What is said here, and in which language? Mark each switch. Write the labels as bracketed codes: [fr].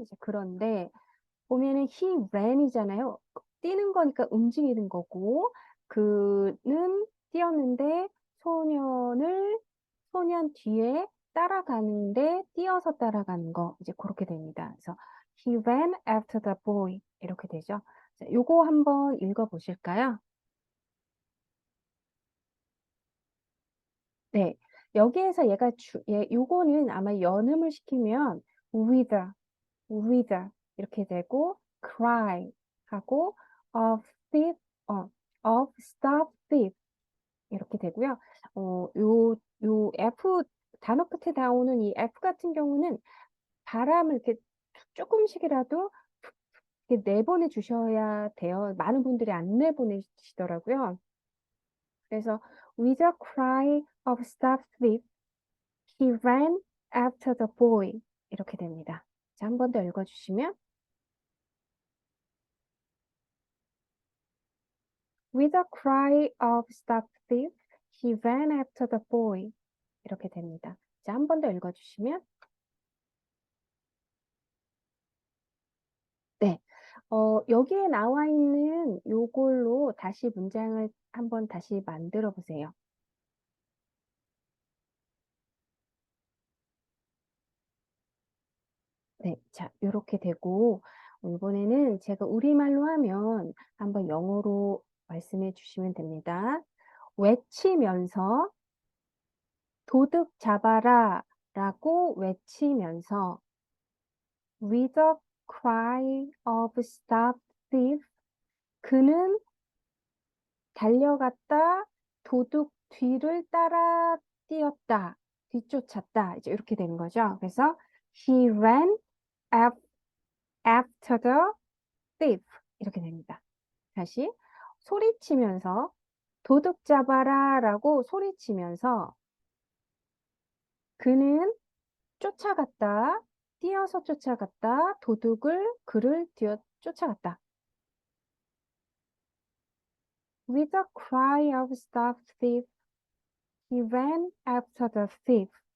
[ko] 이제 그런데 보면은 [en] he ran [ko] 이잖아요. 뛰는 거니까 움직이는 거고 그는 뛰었는데 소년 뒤에 따라가는데 뛰어서 따라가는 거 이제 그렇게 됩니다. 그래서 [en] he ran after the boy [ko] 이렇게 되죠. 자, 요거 한번 읽어 보실까요? 네. 여기에서 요거는 아마 연음을 시키면 with 이렇게 되고 cry 하고 of thief [en] of stop thief [ko] 이렇게 되고요. 요 F 단어 끝에 나오는 이 F 같은 경우는 바람을 이렇게 조금씩이라도 이렇게 내보내 주셔야 돼요. 많은 분들이 안 내보내시더라고요. 그래서 [en] with a cry of stop thief, he ran after the boy [ko] 이렇게 됩니다. 자, 한 번 더 읽어주시면 [en] with a cry of stop thief, he ran after the boy [ko] 이렇게 됩니다. 자, 한 번 더 읽어주시면 네. 여기에 나와 있는 요걸로 다시 문장을 한번 다시 만들어 보세요. 네. 자, 요렇게 되고, 이번에는 제가 우리말로 하면 한번 영어로 말씀해 주시면 됩니다. 외치면서 도둑 잡아라 라고 외치면서 [en] with a cry of stop thief [ko] 그는 달려갔다 도둑 뒤를 따라 뛰었다 뒤쫓았다 이제 이렇게 되는 거죠. 그래서 [en] he ran after the thief [ko] 이렇게 됩니다. 다시 소리치면서 도둑 잡아라 라고 소리치면서 그는 쫓아갔다 뛰어서 쫓아갔다 그를 쫓아갔다. [en] With a cry of stop thief, he ran after the thief.